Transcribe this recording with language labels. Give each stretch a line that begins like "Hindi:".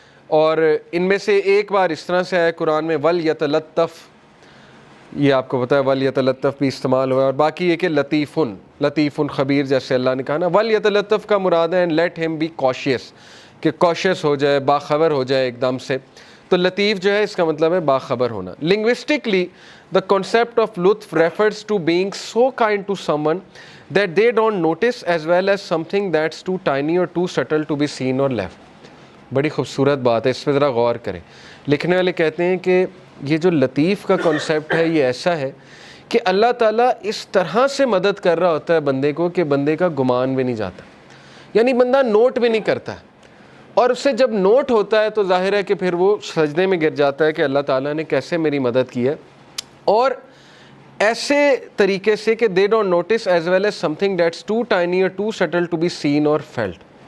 Urdu: اور ان میں سے ایک بار اس طرح سے آیا قرآن میں وَلْيَتَلَطَّفْ, یہ آپ کو پتہ ہے وَلْيَتَلَطَّفْ بھی استعمال ہوا ہے. اور باقی یہ کہ لطیفٌ خبیر, جیسے اللہ نے کہا نا. وَلْيَتَلَطَّفْ کا مراد ہے
English: and let ہم be conscious,
Urdu: کہ کوشش ہو جائے, باخبر ہو جائے ایک دم سے. تو لطیف جو ہے اس کا مطلب ہے باخبر ہونا.
English: Linguistically the concept of لطف refers to being so kind to someone that they don't notice as well as something that's too tiny or too subtle to be seen or left.
Urdu: بڑی خوبصورت بات ہے, اس پہ ذرا غور کریں. لکھنے والے کہتے ہیں کہ یہ جو لطیف کا کنسیپٹ ہے یہ ایسا ہے کہ اللہ تعالیٰ اس طرح سے مدد کر رہا ہوتا ہے بندے کو کہ بندے کا گمان بھی نہیں جاتا, یعنی بندہ نوٹ بھی نہیں کرتا ہے, اور اس سے جب نوٹ ہوتا ہے تو ظاہر ہے کہ پھر وہ سجدے میں گر جاتا ہے کہ اللہ تعالیٰ نے کیسے میری مدد کی ہے, اور ایسے طریقے سے کہ
English: they don't notice as well as something that's too tiny or too subtle to be seen or felt.